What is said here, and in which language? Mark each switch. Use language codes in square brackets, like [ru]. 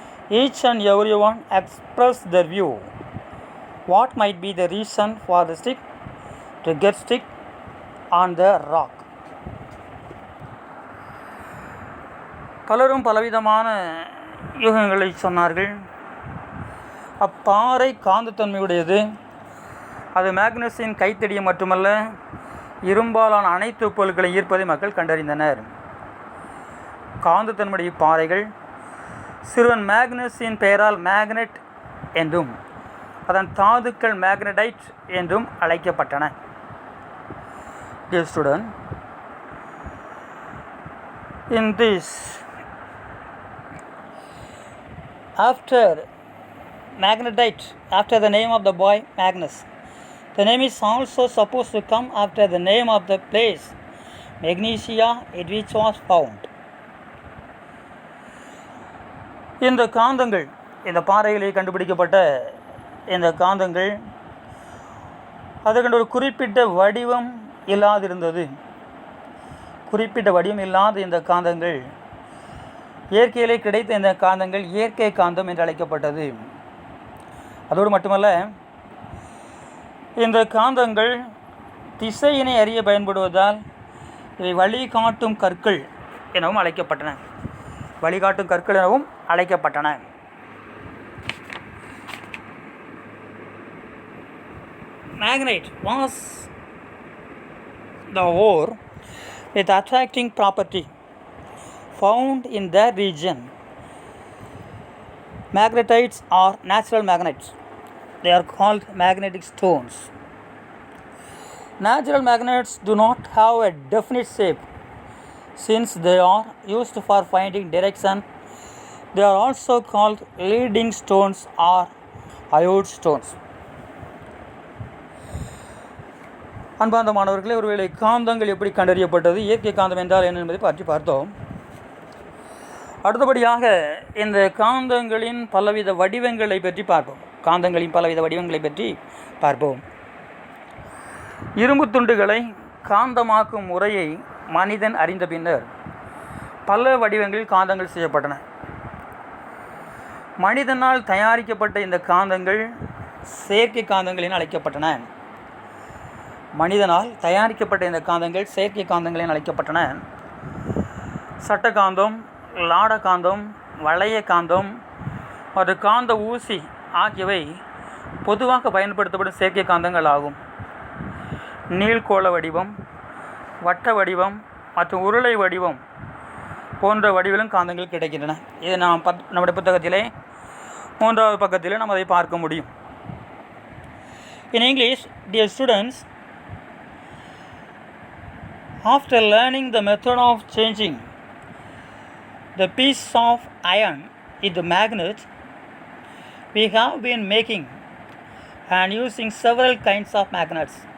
[en] Each and everyone expressed their view. What might be the reason for the stick to get stuck on the rock? [ta] பலரும் பலவிதமான யூகங்களை சொன்னார்கள். அப்பாறை காந்தத்தன்மையுடையது. அது மேக்னஸின் கைத்தடியை மட்டுமல்ல, இரும்பாலான அனைத்து பொருட்களை ஈர்ப்பதை மக்கள் கண்டறிந்தனர். காந்தத்தன்மையுடைய பாறைகள் சிறுவன் மேக்னஸின் பெயரால் மேக்னெட் என்றும் அதன் தாதுக்கள் மேக்னடைட் என்றும் அழைக்கப்பட்டன. [en] Dear student, in this, after magnetite, after the name of the boy Magnus, the name is also supposed to come after the name of the place, Magnesia, in which was found. [ta] இந்த காந்தங்கள், இந்த பாறைகளிலே கண்டுபிடிக்கப்பட்ட இந்த காந்தங்கள், அதற்கென்று ஒரு குறிப்பிட்ட வடிவம் இல்லாதிருந்தது. குறிப்பிட்ட வடிவம் இல்லாத இந்த காந்தங்கள், இயற்கையிலே கிடைத்த இந்த காந்தங்கள் இயற்கை காந்தம் என்று அழைக்கப்பட்டது. அதோடு மட்டுமல்ல, இந்த காந்தங்கள் திசையினை அறிய பயன்படுவதால் இவை வழிகாட்டும் கற்கள் எனவும் அழைக்கப்பட்டன. வழிகாட்டும் கற்கள் எனவும் அழைக்கப்பட்டன. [en] Magnet was the ore with attracting property found in that region. Magnetites are natural magnets. They are called magnetic stones. Natural magnets do not have a definite shape since they are used for finding direction They are also called leading stones or iode stones. [ta] அன்பார்ந்த மாணவர்களே, ஒருவேளை காந்தங்கள் எப்படி கண்டறியப்பட்டது, இயற்கை காந்தம் என்றால் என்ன என்பதை பற்றி பார்த்தோம். அடுத்தபடியாக இந்த காந்தங்களின் பலவித வடிவங்களை பற்றி பார்ப்போம். காந்தங்களின் பலவித வடிவங்களை பற்றி பார்ப்போம். இரும்பு துண்டுகளை காந்தமாக்கும் முறையை மனிதன் அறிந்த பின்னர் பல வடிவங்களில் காந்தங்கள் செய்யப்பட்டன. மனிதனால் தயாரிக்கப்பட்ட இந்த காந்தங்கள் செயற்கை காந்தங்கள் என அழைக்கப்பட்டன. மனிதனால் தயாரிக்கப்பட்ட இந்த காந்தங்கள் செயற்கை காந்தங்கள் என அழைக்கப்பட்டன. சட்ட காந்தம், லாட காந்தம், வளைய காந்தம் மற்றும் காந்த ஊசி ஆகியவை பொதுவாக பயன்படுத்தப்படும் செயற்கை காந்தங்கள் ஆகும். நீள்கோள வடிவம், வட்ட வடிவம் மற்றும் உருளை வடிவம் போன்ற வடிவிலும் காந்தங்கள் கிடைக்கின்றன. இது நாம் நம்முடைய புத்தகத்திலே 3வது பக்கத்திலே நாம் அதை பார்க்க முடியும். [en] In English, dear students, after learning the method of changing the piece of iron into magnet, we have been making and using several kinds of magnets.